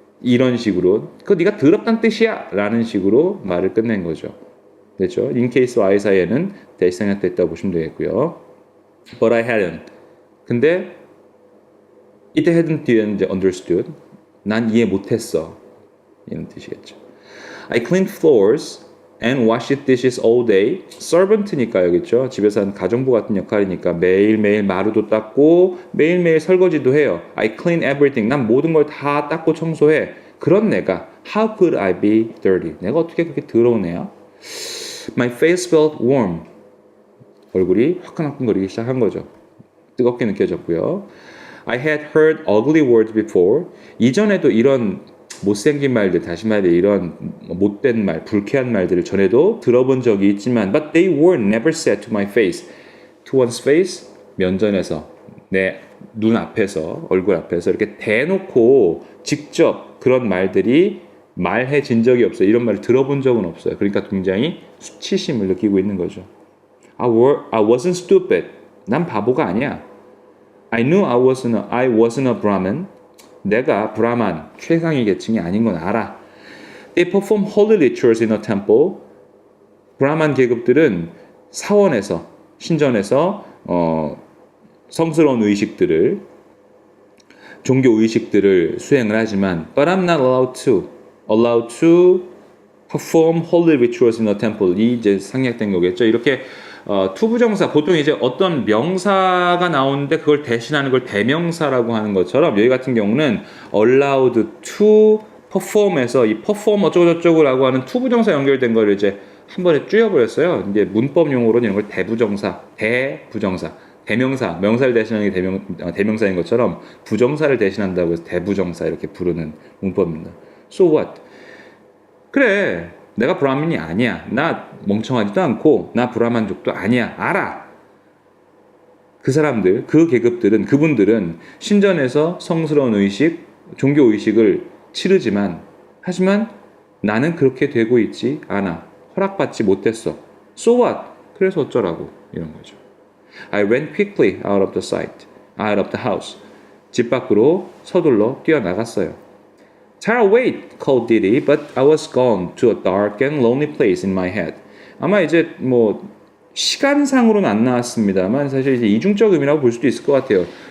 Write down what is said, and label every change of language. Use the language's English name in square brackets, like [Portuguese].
[Korean] 이런 식으로 그거 네가 더럽다는 뜻이야 라는 식으로 말을 끝낸 거죠. 됐죠? [English] In case I [Korean] 사이에는 대시생략됐다고 보시면 되겠고요. [English] But I hadn't. [Korean] 근데 it hadn't 뒤에는 이제 understood. 난 이해 못했어. 이런 뜻이겠죠. [English] I cleaned floors and washed dishes all day. [Korean] servant니까 여기죠. 집에서 하는 가정부 같은 역할이니까 매일매일 마루도 닦고 매일매일 설거지도 해요. [English] I clean everything. [Korean] 난 모든 걸 다 닦고 청소해. 그런 내가 [English] How could I be dirty? [Korean] 내가 어떻게 그렇게 더러운 애야? [English] My face felt warm. [Korean] 얼굴이 화끈화끈거리기 시작한 거죠. 뜨겁게 느껴졌고요. [English] I had heard ugly words before. [Korean] 이전에도 이런 못생긴 말들, 다시 말해 이런 못된 말, 불쾌한 말들을 전에도 들어본 적이 있지만 [English] but they were never said to my face. [Korean] To one's face, 면전에서, 내 눈 앞에서, 얼굴 앞에서 이렇게 대놓고 직접 그런 말들이 말해진 적이 없어요. 이런 말을 들어본 적은 없어요. 그러니까 굉장히 수치심을 느끼고 있는 거죠. [English] I wasn't stupid. [Korean] 난 바보가 아니야. [English] I knew I wasn't a Brahmin. [Korean] 내가 브라만, 최상위 계층이 아닌 건 알아. [English] They perform holy rituals in a temple. [Korean] 브라만 계급들은 사원에서, 신전에서 성스러운 의식들을, 종교 의식들을 수행을 하지만 [English] But I'm not allowed to perform holy rituals in a temple. [Korean] 이 이제 상략된 거겠죠. 이렇게 투부정사, 보통 이제 어떤 명사가 나오는데 그걸 대신하는 걸 대명사라고 하는 것처럼 여기 같은 경우는 allowed to perform에서 이 perform 어쩌고저쩌고라고 하는 투부정사 연결된 거를 이제 한 번에 줄여버렸어요. 이제 문법 용어로는 이런 걸 대부정사, 대부정사, 대명사, 명사를 대신하는 게 대명사인 것처럼 부정사를 대신한다고 해서 대부정사 이렇게 부르는 문법입니다. [English] So what? [Korean] 그래. 내가 브라민이 아니야. 나 멍청하지도 않고 나 브라만족도 아니야. 알아. 그 사람들, 그 계급들은, 그분들은 신전에서 성스러운 의식, 종교 의식을 치르지만 하지만 나는 그렇게 되고 있지 않아. 허락받지 못했어. [English] So what? [Korean] 그래서 어쩌라고 이런 거죠. [English] I ran quickly out of the house. [Korean] 집 밖으로 서둘러 뛰어나갔어요. [English] Tara, wait, called Didi, but I was gone to a dark and lonely place in my head. [Korean] 아마 이제 뭐 시간상으로는 안 나왔습니다만 사실 이제 이중적 의미라고 볼 수도 있을 것 같아요.